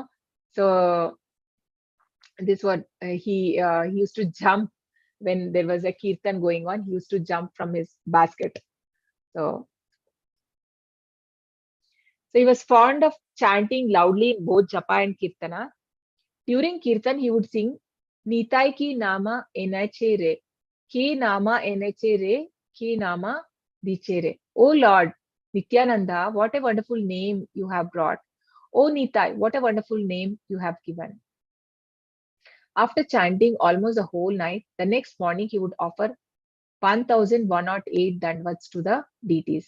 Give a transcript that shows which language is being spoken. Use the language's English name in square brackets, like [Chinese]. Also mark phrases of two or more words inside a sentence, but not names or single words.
[English] So this what he used to jump when there was a kirtan going on. He used to jump from his basket. So he was fond of chanting loudly in both japa and kirtana. During kirtan, he would sing [Bangla] নিতাই কি নাম এনেছে রে, কি নাম এনেছে রে, কি নাম দিচ্ছে রে. [English] Oh Lord, Nityananda, what a wonderful name you have brought. Oh Nitai, what a wonderful name you have given. After chanting almost the whole night, the next morning he would offer 1108 dandavats to the deities.